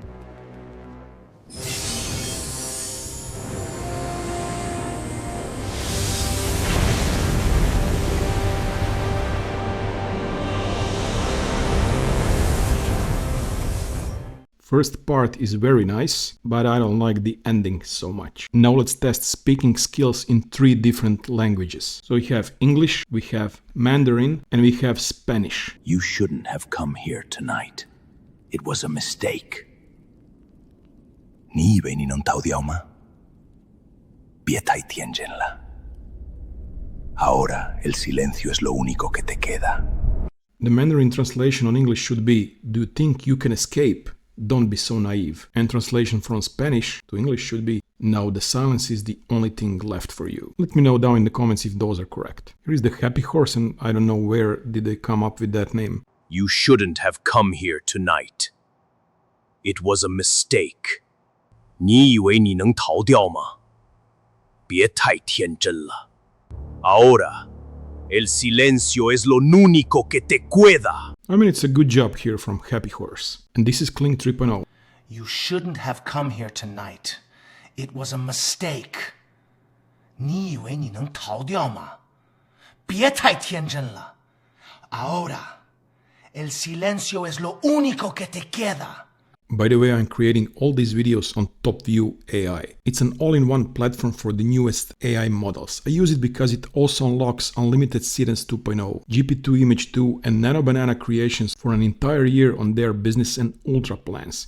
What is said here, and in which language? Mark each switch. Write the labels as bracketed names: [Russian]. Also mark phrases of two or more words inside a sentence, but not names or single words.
[English] First part is very nice, but I don't like the ending so much. Now let's test speaking skills in 3 different languages. So we have English, we have Mandarin, and we have Spanish. You shouldn't have come here tonight. It was a mistake. [Chinese] 你以为你能逃掉吗？别太天真了。 [Spanish] Ahora el silencio es lo único que te queda. [English] The Mandarin translation on English should be, do you think you can escape? Don't be so naive. And translation from Spanish to English should be, now the silence is the only thing left for you. Let me know down in the comments if those are correct. Here is the HappyHorse, and I don't know where did they come up with that name. You shouldn't have come here tonight. It was a mistake. [Chinese] 你以为你能逃掉吗？别太天真了。 [Spanish] Ahora, el silencio es lo único que te queda. [English] I mean, it's a good job here from HappyHorse. And this is Kling 3.0. You shouldn't have come here tonight. It was a mistake. [Chinese] 你以为你能逃掉吗？别太天真了。 [Spanish] Ahora, el silencio es lo único que te queda. [English] By the way, I'm creating all these videos on Topview.ai. It's an all-in-one platform for the newest AI models. I use it because it also unlocks unlimited Seedance 2.0, GP2 Image 2 and Nano Banana creations for an entire year on their business and ultra plans.